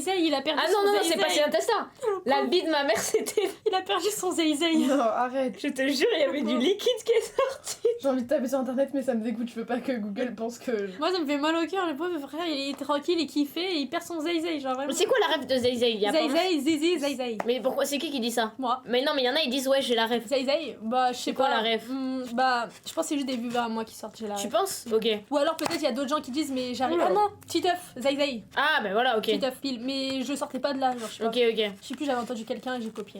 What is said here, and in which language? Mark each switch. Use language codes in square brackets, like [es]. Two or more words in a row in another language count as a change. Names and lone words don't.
[fr] à son zay il a perdu Ah son non, non, zay-zay. c'est pas ses intestins. La vie de ma mère, c'était. Il a perdu son zay-zay. Non, arrête. Je te jure, il y avait du liquide qui est sorti. J'ai envie de taper sur internet, mais ça me dégoûte. Je veux pas que Google pense que. Moi, ça me fait mal au cœur. Le pauvre frère, il est tranquille et kiffé et il perd son zay-zay. Genre vraiment. C'est quoi la rêve de Zay Zay? Zay-zay, zizi, zay-zay. Mais pourquoi? C'est qui dit ça? Moi. Mais non, mais il y en a, ils disent ouais, j'ai la rêve. Zay-zay, bah, je sais C'est pas. quoi la rêve? Bah, je pense que c'est juste des vues à moi qui sortent, j'ai la Tu rêve. penses? Ok. Ou alors peut-être il y a d'autres gens qui disent, mais j'arrive. Oula. Ah non, Titeuf, zay-zay. Ah, ben voilà, ok. Titeuf, pile. Mais je sortais pas de là, genre, je sais pas. Ok, ok. Je sais plus, j'avais entendu quelqu'un et j'ai copié.